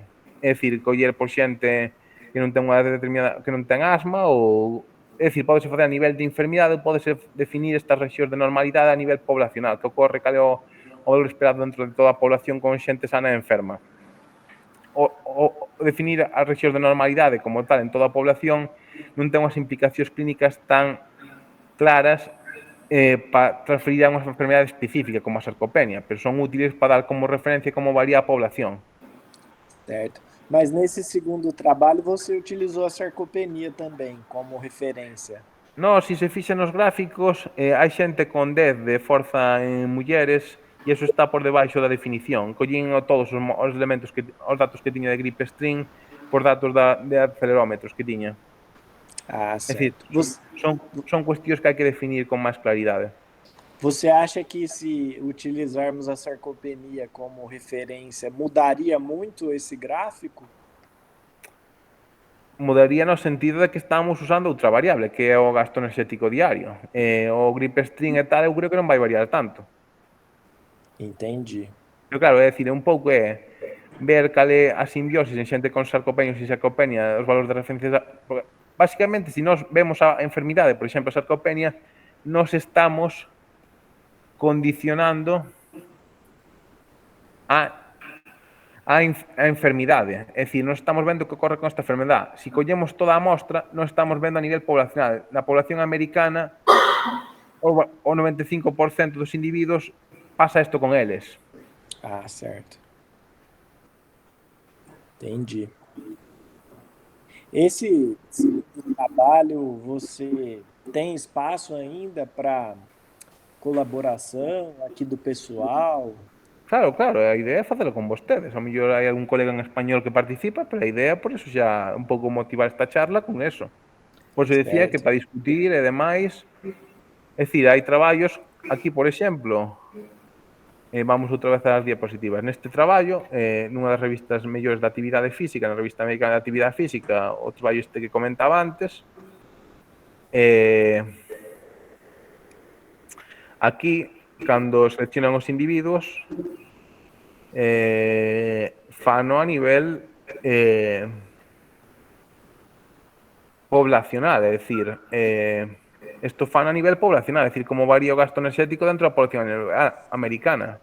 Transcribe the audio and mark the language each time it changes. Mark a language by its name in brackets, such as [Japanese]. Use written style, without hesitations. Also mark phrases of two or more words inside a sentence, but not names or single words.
[Galician] É dicir, coller por xente que non ten unha determinada, que non ten asma, ou é dicir, pódese facer a nivel de enfermidade, pódese definir estas rexións de normalidade a nivel poblacional, que ocorre cal é o valor esperado dentro de toda a población con xente sana e enferma. O definir as rexións de normalidade como tal en toda a población non ten unhas implicacións clínicas tan claras para transferir a unha enfermedade específica como a sarcopenia, pero son útiles para dar como referencia como varía a población. [Portuguese] Certo. Mas nesse segundo trabalho você utilizou a sarcopenia também como referência. [Galician] No, se se fixa nos gráficos, hai xente con 10 de forza en mulleres e iso está por debaixo da definición. Collín todos os elementos, os datos que tiña de [English] grip string [Galician] por datos de acelerómetros que tiña. [Portuguese] Certo. [Galician] É dicir, son cuestións que hai que definir con máis claridade. [Portuguese] Você acha que se utilizarmos a sarcopenia como referência, mudaria muito esse gráfico? [Galician] Mudaría no sentido de que estamos usando outra variable, que é o gasto enerxético diario. O [English] grip string [Galician] e tal, eu creo que non vai variar tanto. [Portuguese] Entendi. [Galician] Pero claro, é dicir, un pouco ver cal é a simbiosis en xente con sarcopenia ou sin sarcopenia, os valores de referencia. Básicamente, se nós vemos a enfermidade, por exemplo, a sarcopenia, nós estamos condicionando a enfermidade. É dicir, nós estamos vendo o que ocorre con esta enfermedade. Se collemos toda a mostra, nós estamos vendo a nivel poblacional. Na población americana, o 95% dos individuos pasa isto con eles. [Portuguese] Certo. Entendi. Esse trabalho, você tem espaço ainda para colaboração aqui do pessoal? [Galician] Claro, claro, a idea é facelo con vostedes. A mellor hai algún colega en español que participa, pero a idea, por eso xa un pouco motivar esta charla con eso. Pois eu decía que [Portuguese] Certo. [Galician] para discutir e demais, é dicir, hai traballos aquí, por exemplo, vamos outra vez ás diapositivas. Neste traballo, nunha das revistas mellores da actividade física, na revista americana de actividade física, o traballo este que comentaba antes, aquí, cando seleccionan os individuos, fano a nivel poblacional, é dicir, isto fano a nivel poblacional, é dicir, como varía o gasto enerxético dentro da población americana.